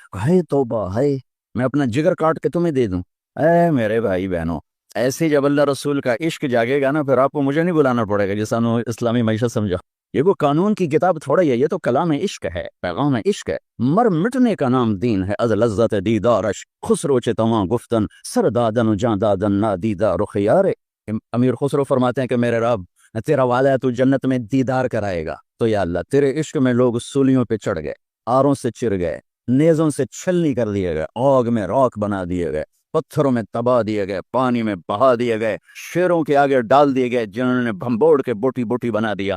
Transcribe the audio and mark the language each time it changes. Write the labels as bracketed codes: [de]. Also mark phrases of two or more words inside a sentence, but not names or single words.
[ur] ہے توبہ ہے، میں اپنا جگر کاٹ کے تمہیں دے دوں؟ اے میرے بھائی بہنوں، ایسے جب اللہ رسول کا عشق جاگے گا نا، پھر آپ کو مجھے نہیں بلانا پڑے گا جیسا اسلامی معیشت سمجھا۔ یہ وہ قانون کی کتاب تھوڑا ہی ہے، یہ تو کلام عشق ہے، پیغام عشق ہے۔ مر مٹنے کا نام دین ہے، [fa] از لذت دیدارش خسرو چتواں گفتن سر دادن جان دادن نا دیدہ رخیار۔ [ur] امیر خسرو فرماتے ہیں کہ میرے رب، تیرا وعدہ ہے تو جنت میں دیدار کرائے گا، تو یا اللہ تیرے عشق میں لوگ سولیوں پہ چڑھ گئے، آروں سے چر گئے، نیزوں سے چھلنی کر دیے گئے، آگ میں راکھ بنا دیے گئے، پتھروں میں تباہ دیے گئے، پانی میں بہا دیے گئے، شیروں کے آگے ڈال دیے گئے جنہوں نے بھمبوڑ کے بوٹی بوٹی بنا دیا۔